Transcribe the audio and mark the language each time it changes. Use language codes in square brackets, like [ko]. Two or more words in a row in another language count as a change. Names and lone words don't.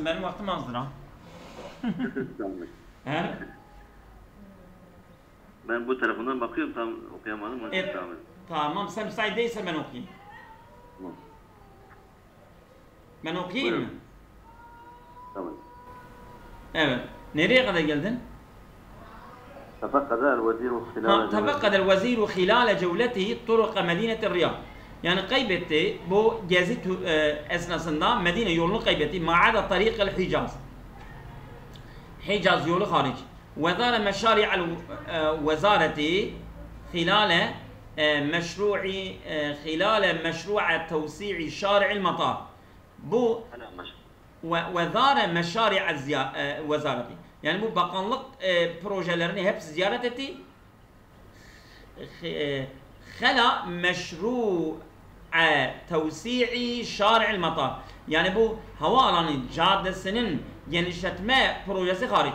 [tr] Benim vaktim azdır ha. He? Ben bu tarafından bakıyorum, tam okuyamadım. Tamam, sen müsait değilsen ben okuyayım. Tamam. Ben okuyayım mı? Tamam. Evet. Nereye kadar geldin? [ar] تفقد الوزير خلال تفقد الوزير خلال جولته طرق مدينة الرياض. [tr] Yani kaybetti. Bu gezi esnasında Medine yolunu kaybetti. [ar] ما عدا طريق الحجاز. [tr] Hicaz yolu hariç. [ar] وزار مشاريع الوزارة خلال مشروع توسيع شارع المطار. Bu وزار مشاريع الوزارة. [tr] Yani bu bakanlık projelerini hepsi ziyaret etti. [ar] خلا مشروع توسيع شارع المطار. [tr] Yani bu havaalanı caddesinin genişletme projesi hariç.